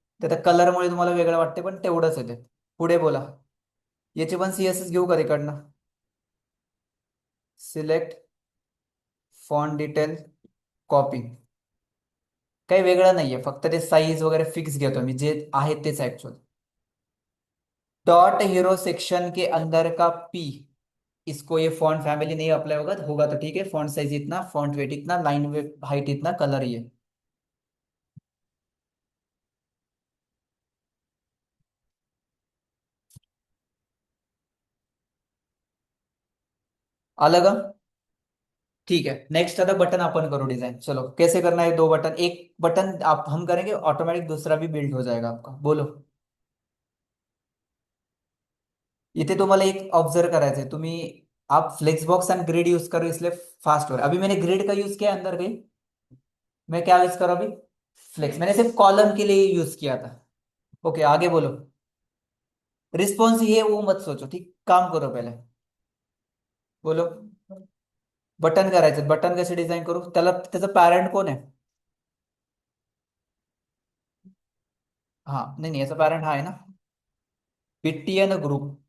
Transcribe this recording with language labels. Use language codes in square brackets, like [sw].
[mr] ते त्या कलरमुळे तुम्हाला वेगळं वाटते, पण तेवढंच आहे ते. पुढे बोला. याचे पण CSS घेऊ का तिकडनं? Select font detail, copy. काही वेगळं नाहीये, फक्त ते साईज वगैरे फिक्स घेतो मी, जे आहे तेच ऍक्च्युअल. [hi] डॉट हीरो सेक्शन के अंदर का P, इसको ये फॉन्ट फैमिली नहीं अप्लाई होगा, होगा तो ठीक है। फॉन्ट साइज इतना, फॉन्ट वेट इतना, लाइन वेट हाइट इतना, कलर ये। अलग। ठीक है, नेक्स्ट आता बटन अपन करो डिजाइन। चलो कैसे करना है? दो बटन, एक बटन आप हम करेंगे ऑटोमेटिक, दूसरा भी बिल्ड हो जाएगा आपका। बोलो। [mr] इथे तुम्हाला एक ऑब्जर्व करायचं है तुम्ही, [hi] आप flex box and grid use करो इसलिए फास्ट हो रहा है। अभी मैंने ग्रिड का यूज किया अंदर कहीं, मैं क्या यूज करूँ अभी? फ्लेक्स मैंने सिर्फ कॉलम के लिए यूज किया था। ओके आगे बोलो। रिस्पॉन्स ये वो मत सोचो, ठीक, काम करो पहले। बोलो। [mr] बटन करायचं, बटन कसे डिझाईन करू, त्याला त्याचं पॅरेंट कोण आहे? हा नाही नाही, याचा पॅरेंट हा आहे ना, बीटीएन ग्रुप.